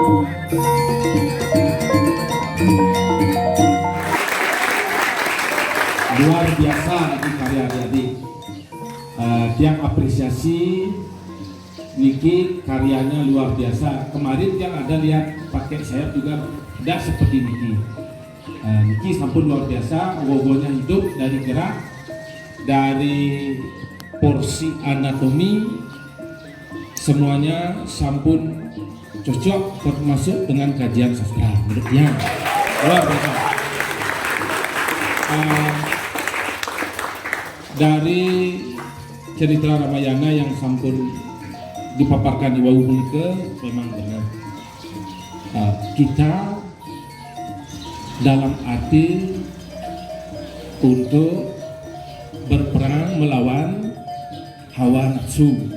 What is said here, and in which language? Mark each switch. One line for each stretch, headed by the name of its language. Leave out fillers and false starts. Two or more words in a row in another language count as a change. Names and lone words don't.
Indonesian: Luar biasa ini karya adik-adik. Tiang apresiasi Niki karyanya luar biasa. Kemarin yang ada lihat pakai sayap juga tidak seperti Niki.
Balinese: Niki sampun
Indonesian: luar biasa, wogonya hidup dari gerak, dari porsi anatomi, semuanya sampun cocok termasuk dengan kajian sastra menurutnya luar biasa. Dari cerita Ramayana yang sampun dipaparkan di Wau ke memang benar, kita dalam arti untuk berperang melawan hawa nafsu.